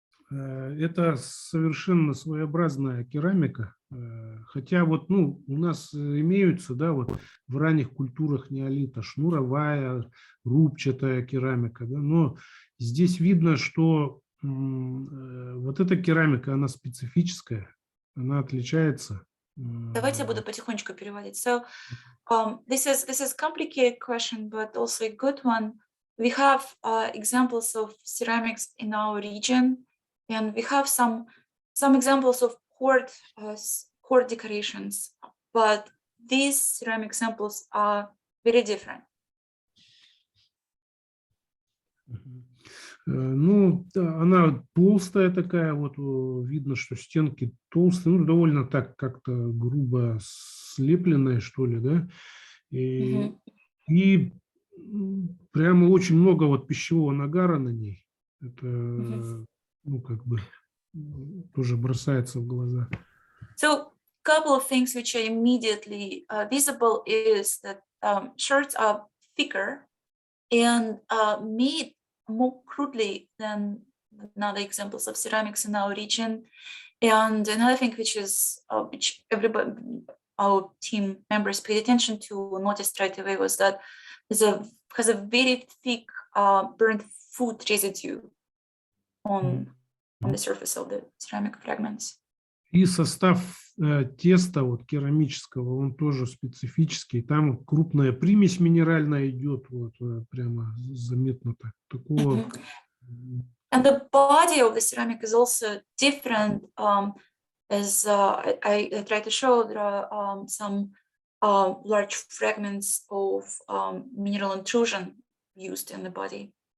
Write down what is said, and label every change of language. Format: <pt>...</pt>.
<ru>Это совершенно своеобразная керамика, хотя вот, ну, у нас имеются, да, вот в ранних культурах неолита шнуровая, рубчатая керамика, да, но здесь видно, что вот эта керамика, она специфическая, она отличается. Давайте я буду потихонечку переводить.</ru> <en>So, this is complicated question, but also a good one. We have examples of ceramics in our region, and we have some examples of court decorations, but these ceramic samples are very different.</en> <ru>Ну, она толстая такая, вот видно, что стенки толстые, ну, довольно так как-то грубо слепленные, что ли, да, и прямо очень много вот пищевого нагара на ней. Это, ну, как бы тоже бросается в глаза.</ru> <en>So, couple of things which are immediately visible is that shards are thicker and made more crudely than other examples of ceramics in our region. And another thing which is which everybody, our team members paid attention to, noticed right away, was that has a very thick burnt food residue on the surface of the ceramic fragments.</en> <ru>И состав теста вот керамического, он тоже специфический. Там крупная примесь минеральная идет, вот прямо заметно так. Такого.</ru> <en>And the body of the ceramic is also different. As I try to show, there are some large fragments of mineral intrusion used in the body.</en>